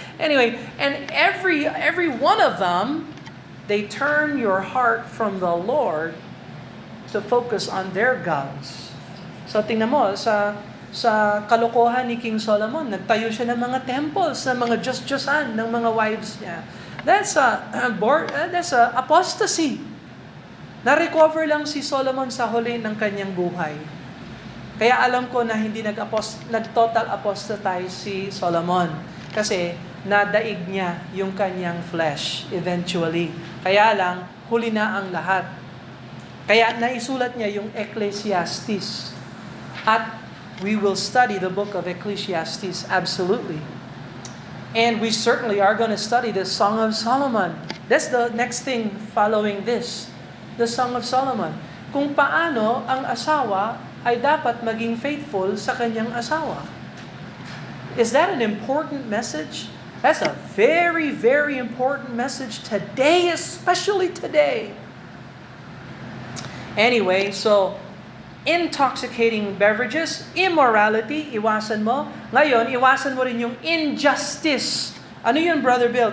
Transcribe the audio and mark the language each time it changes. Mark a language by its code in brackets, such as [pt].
[en] Anyway, and every one of them, they turn your heart from the Lord to focus on their gods. [tl] So tingnan mo, sa kalokohan ni King Solomon, nagtayo siya ng mga temples, ng mga Diyos-Diyosan, ng mga wives niya. [en] That's a apostasy. [tl] Na-recover lang si Solomon sa huli ng kanyang buhay. Kaya alam ko na hindi nag-total apostatize si Solomon. Kasi nadaig niya yung kanyang flesh eventually. Kaya lang, huli na ang lahat. Kaya naisulat niya yung Ecclesiastes. [en] At we will study the book of Ecclesiastes, absolutely. And we certainly are going to study the Song of Solomon. That's the next thing following this. The Song of Solomon. [tl] Kung paano ang asawa ay dapat maging faithful sa kanyang asawa. [en] Is that an important message? That's a very, very important message today, especially today. Anyway, so intoxicating beverages, immorality, [tl] iwasan mo. Ngayon, iwasan mo rin yung injustice. Ano yun, Brother Bill?